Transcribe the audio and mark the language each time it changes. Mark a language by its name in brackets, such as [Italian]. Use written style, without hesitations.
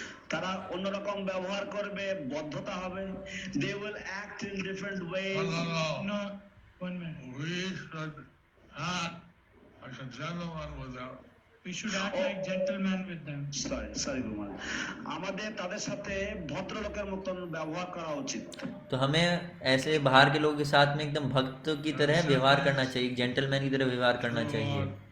[Bangla] তারা অন্যরকম ব্যবহার করবে, বদ্ধতা হবে। [English] They will act in different ways. No, 1 minute. We should act like a gentleman with them. We should act like gentlemen with them. Sorry Gurumar. [Bangla] আমাদের তাদের সাথে ভদ্রলোকের মতন ব্যবহার করা উচিত। [Hindi] तो हमें ऐसे बाहर के लोगों के साथ में एकदम भक्त की तरह व्यवहार करना चाहिए, जेंटलमैन की तरह व्यवहार करना चाहिए।